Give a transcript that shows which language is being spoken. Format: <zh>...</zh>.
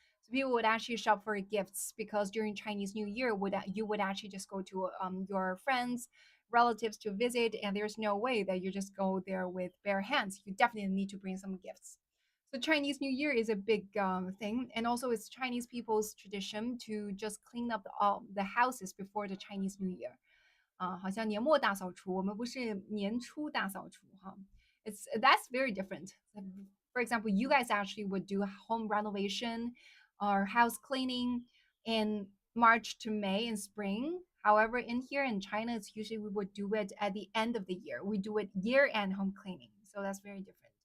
<en>So people would actually shop for gifts because during Chinese New Year, would you would actually just go to your friends, relatives to visit, and there's no way that you just go there with bare hands. You definitely need to bring some gifts. So Chinese New Year is a big thing, and also it's Chinese people's tradition to just clean up all the houses before the Chinese New Year.</en> <zh>好像年末大扫除，我们不是年初大扫除哈。</zh> <en>It's that's very different. For example, you guys actually would do home renovation or house cleaning in March to May in spring. However, in here in China, it's usually we would do it at the end of the year. We do it year end home cleaning. So that's very different.</en>